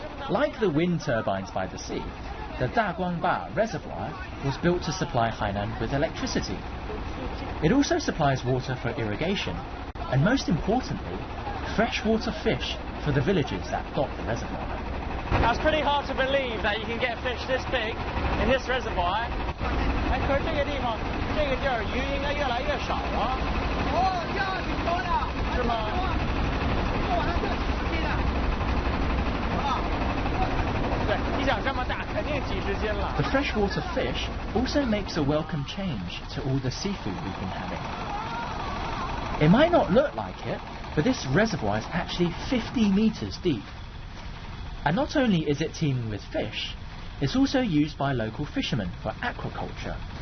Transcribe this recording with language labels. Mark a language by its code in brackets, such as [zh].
[en] Like the wind turbines by the sea, the Daguangba reservoir was built to supply Hainan with electricity. It also supplies water for irrigation, and most importantly, freshwater fish for the villages that dot the reservoir. It's pretty hard to believe that you can get fish this big in this reservoir. [zh] 可是这个地方，这个地儿鱼应该越来越少了。哦，这样挺多的。是吗？这晚上这几十斤的。对，你想这么大，肯定几十斤了。 [en] The freshwater fish also makes a welcome change to all the seafood we've been having. It might not look like it, but this reservoir is actually 50 meters deep. And not only is it teeming with fish, it's also used by local fishermen for aquaculture.